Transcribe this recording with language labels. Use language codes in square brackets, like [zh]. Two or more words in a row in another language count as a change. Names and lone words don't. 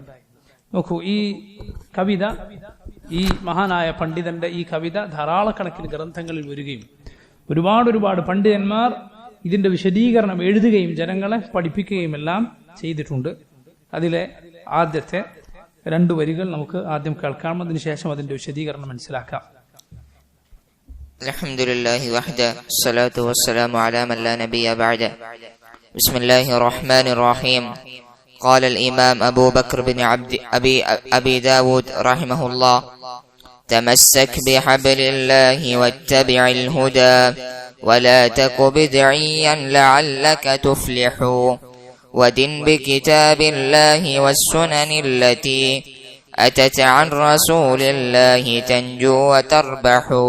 [ml] നോക്കൂ, ഈ കവിത, ഈ മഹാനായ പണ്ഡിതന്റെ ഈ കവിത ധാരാളക്കണക്കിന് ഗ്രന്ഥങ്ങളിൽ വരികയും ഒരുപാട് പണ്ഡിതന്മാർ ഇതിന്റെ വിശദീകരണം എഴുതുകയും ജനങ്ങളെ പഠിപ്പിക്കുകയും എല്ലാം ചെയ്തിട്ടുണ്ട്. അതിലെ ആദ്യത്തെ 2 വരികൾ നമുക്ക് ആദ്യം കേൾക്കാം, അതിനുശേഷം അതിന്റെ വിശദീകരണം മനസ്സിലാക്കാം. [ar] الحمدلله وحده الصلاة والسلام على من لا نبي بعده. بسم الله الرحمن الرحيم. قال الإمام أبو بكر بن أبي داود رحمه الله: تمسك بحبل الله واتبع الهدى ولا تك بدعيا لعلك تفلح ودن بكتاب الله والسنن التي أتت عن رسول الله تنجو وتربح.